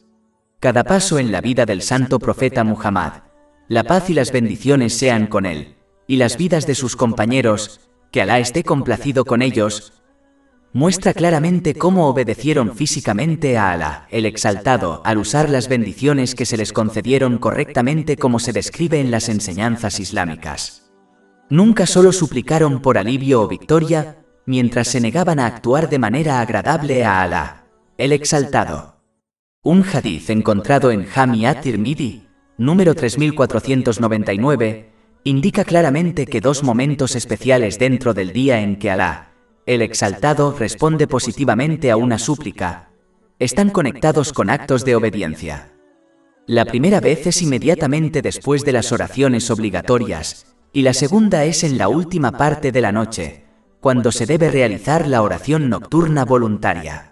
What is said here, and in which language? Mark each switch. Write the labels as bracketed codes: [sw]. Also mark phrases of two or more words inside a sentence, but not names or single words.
[es] Cada paso en la vida del santo profeta Muhammad, la paz y las bendiciones sean con él, y las vidas de sus compañeros, que Alá esté complacido con ellos, muestra claramente cómo obedecieron físicamente a Alá, el Exaltado, al usar las bendiciones que se les concedieron correctamente como se describe en las enseñanzas islámicas. Nunca solo suplicaron por alivio o victoria, mientras se negaban a actuar de manera agradable a Alá, el Exaltado. Un hadith encontrado en Jami at-Tirmidhi, número 3499, indica claramente que dos momentos especiales dentro del día en que Alá, el Exaltado, responde positivamente a una súplica, están conectados con actos de obediencia. La primera vez es inmediatamente después de las oraciones obligatorias, y la segunda es en la última parte de la noche, cuando se debe realizar la oración nocturna voluntaria.